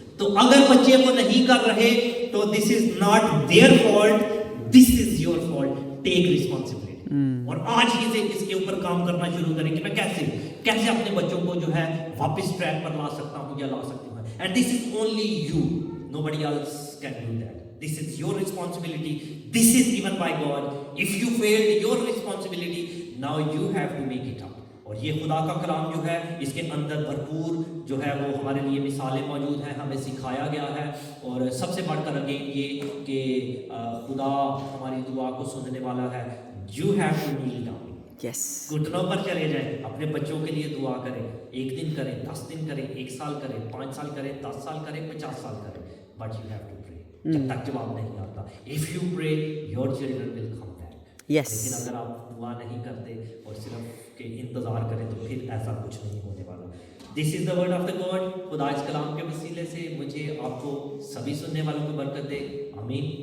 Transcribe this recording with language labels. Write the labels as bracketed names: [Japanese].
[Hindi] तो अगर बच्चे वो नहीं कर रहे तो [English] This is not their fault, this is your fault. Take responsibility. [Hindi] और आज ही से इसके ऊपर काम करना शुरू करें कि मैं कैसे अपने बच्चों को जो है वापस ट्रैक पर ला सकता हूँ या ला सकती हूँ. [English] And this is only you, nobody else can do that. This is your responsibility. This is given by God. If you failed your responsibility, now you have to make it up. [Hindi] और ये खुदा का कलाम जो है इसके अंदर भरपूर जो है वो हमारे लिए मिसालें मौजूद हैं, हमें सिखाया गया है. और सबसे बढ़कर अगेन ये कि खुदा हमारी दुआ को सुनने वाला है. [English] You have to kneel down. Yes. [Hindi] घुटनों पर चले जाएं, अपने बच्चों के लिए दुआ करें. 1 दिन करें, 10 दिन करें, 1 साल करें, 5 साल करें, 10 साल करें, 50 साल करें. [English] But you have to pray. [Hindi] जब तक जवाब नहीं आता. [English] If you pray, your children will come back. Yes. [Hindi] लेकिन अगर आप दुआ नहीं करते और सिर्फ के इंतजार करें तो फिर ऐसा कुछ नहीं होने वाला. [English] This is the word of the God. [Hindi] खुदा इस कलाम के वसीले से मुझे आपको सभी सुनने वालों को बरकत दे. आमीन.